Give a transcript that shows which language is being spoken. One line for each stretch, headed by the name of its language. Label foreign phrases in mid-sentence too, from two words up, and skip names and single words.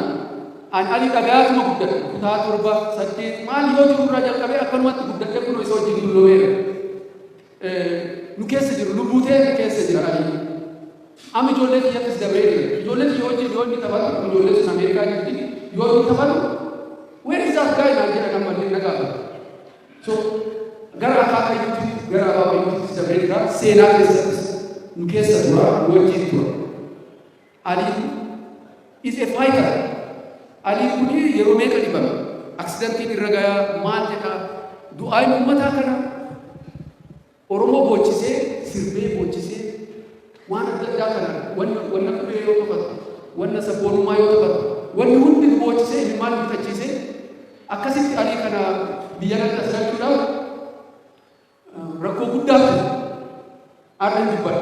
Oromo: Ali dhagaatuma guddate kutaa 7 8 maal yoo jiru irraa jalqabee akkanumatti guddatee kun isa wajjin dulloomeera. Nu keessa jiru lubbuutee keessa jira Ali. Amma ijoollee kiyyattis dabree jira. Ijoollee kiyya wajjin yoo inni taphatu ijoollee sun Ameerikaa jirti yoo inni taphatu
English: where is that guy
Oromo: naan jedha namni na gaafata. So gara akaakayyuutti gara abaabayyuutti dabree jira seenaa keessattis nu keessa dura wajjin tura.
English: Ali is a fighter.
Oromo: Ali kuni yeroo meeqa dhibame aksidantiin irra gayaa maal jedha du'aayin uummataa kana Oromoo boochisee sirbee boochisee waan adda addaa kana wanna qubee yoo taphatu wanna sabboonummaa yoo taphatu wanni hundi boochisee ilmaan bitachiisee akkasitti Ali kana biyya kana tajaajilchuudhaaf rakkoo guddaatu arra dubbata.